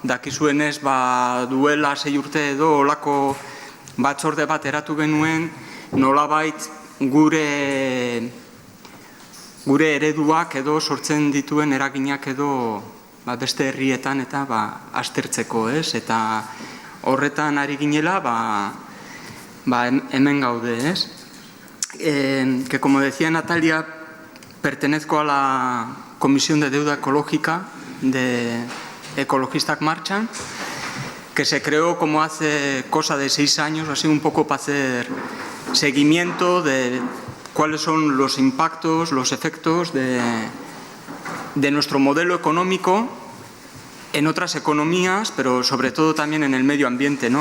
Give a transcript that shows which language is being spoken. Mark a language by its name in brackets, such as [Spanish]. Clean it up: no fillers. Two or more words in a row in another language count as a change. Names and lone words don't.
[Basque] Dakizuenez, duela 6 urte edo olako batzorde bat eratu genuen, nolabait gure ereduak edo sortzen dituen eraginak edo beste herrietan eta aztertzeko, ez? Eta horretan ari ginela, hemen gaude, ez? [Spanish] Que como decía Natalia, pertenezco a la Comisión de Deuda Ecológica de Ekologistak Martxan, que se creó como hace cosa de 6 años, así un poco para hacer seguimiento de cuáles son los impactos, los efectos de nuestro modelo económico en otras economías, pero sobre todo también en el medio ambiente, ¿no?